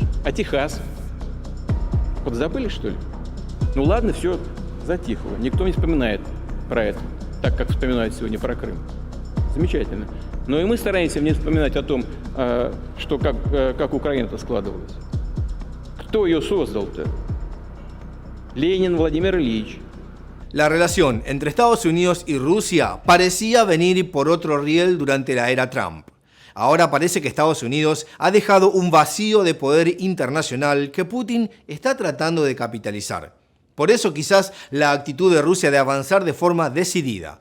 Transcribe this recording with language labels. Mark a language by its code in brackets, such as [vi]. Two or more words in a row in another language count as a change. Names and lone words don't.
[ru] А Техас? Подзабыли, что ли? Ну ладно, все затихло. Никто не вспоминает про это, так как вспоминают сегодня про Крым. Замечательно. Но и мы стараемся не вспоминать о том, что как Украина-то складывалась. Кто ее создал-то? Ленин Владимир Ильич. [es] La relación entre Estados Unidos y Rusia parecía venir por otro riel durante la era Trump. Ahora parece que Estados Unidos ha dejado un vacío de poder internacional que Putin está tratando de capitalizar. Por eso quizás la actitud de Rusia de avanzar de forma decidida.